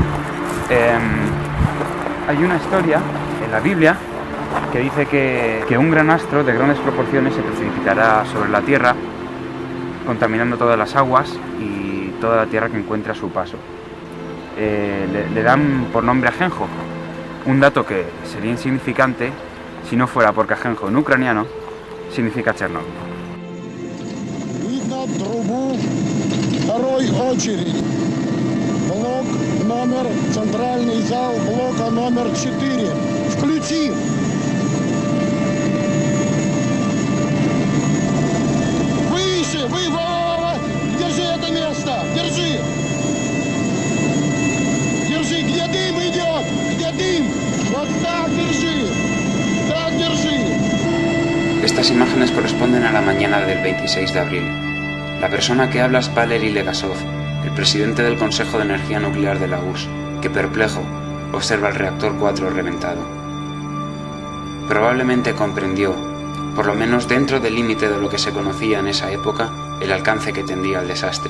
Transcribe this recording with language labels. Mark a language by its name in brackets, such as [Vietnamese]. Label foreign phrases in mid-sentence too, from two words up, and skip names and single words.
[Spanish] Hay una historia en la Biblia que dice que un gran astro de grandes proporciones se precipitará sobre la tierra, contaminando todas las aguas y toda la tierra que encuentra a su paso. Le dan por nombre Ajenjo, un dato que sería insignificante si no fuera porque Ajenjo en ucraniano significa Chernóbil. [Russian] Видно трубу второй очередь. Блок номер, центральный зал блока номер 4. Включи! Выше! Держи это место! Держи! Держи! Где дым идет? Где дым? Вот так держи! Так держи! [Spanish] Estas imágenes corresponden a la mañana del 26 de abril. La persona que habla es Valery Legasov, el presidente del Consejo de Energía Nuclear de la URSS, que perplejo observa el reactor 4 reventado. Probablemente comprendió, por lo menos dentro del límite de lo que se conocía en esa época, el alcance que tendría el desastre.